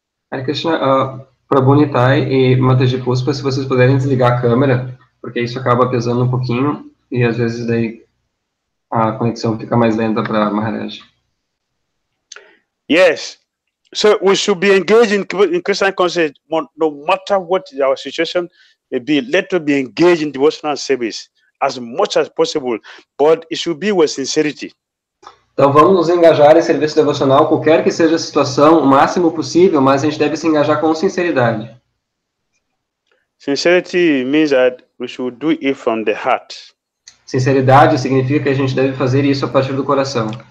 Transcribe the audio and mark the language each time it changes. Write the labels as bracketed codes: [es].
[pt] Hare Krishna, Prabhu Nitai e Mataji Puspa, se vocês puderem desligar a câmera, porque isso acaba pesando um pouquinho e às vezes daí a conexão fica mais lenta para Maharaj. [en] Yes, so we should be engaged in Krishna consciousness no matter what our situation may be. Let us be engaged in devotional service as much as possible, but it should be with sincerity. [pt] Então vamos nos engajar em serviço devocional, qualquer que seja a situação, o máximo possível, mas a gente deve se engajar com sinceridade. [en] Sincerity means that we should do it from the heart. [pt] Sinceridade significa que a gente deve fazer isso a partir do coração.